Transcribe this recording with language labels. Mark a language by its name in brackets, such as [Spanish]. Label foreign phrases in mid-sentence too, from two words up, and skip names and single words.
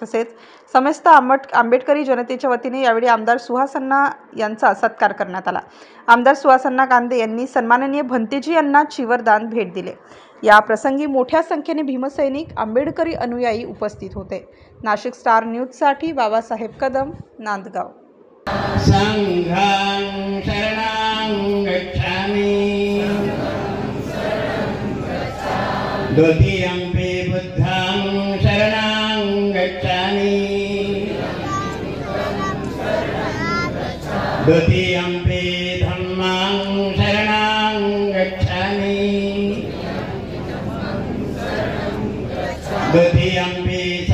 [Marathi] तसेच समस्त आंबेडकरी जनतेच्या वतीने यावेळी आमदार सुहास अण्णा यांचा सत्कार करण्यात आला। आमदार सुहास अण्णा कांदे यांनी सन्माननीय भंतेजी यांना चिवरदान भेट दिले। या प्रसंगी मोठ्या संख्येने भीमसैनिक आंबेडकरी अनुयायी उपस्थित होते। नाशिक स्टार न्यूजसाठी बाबासाहेब कदम, नांदगाव। [Pali] संघं शरणं गच्छामि द्वितीयंपि बुद्धं शरणं गच्छामि द्वितीयंपि धम्मं शरणं गच्छामि द्वितीयंपि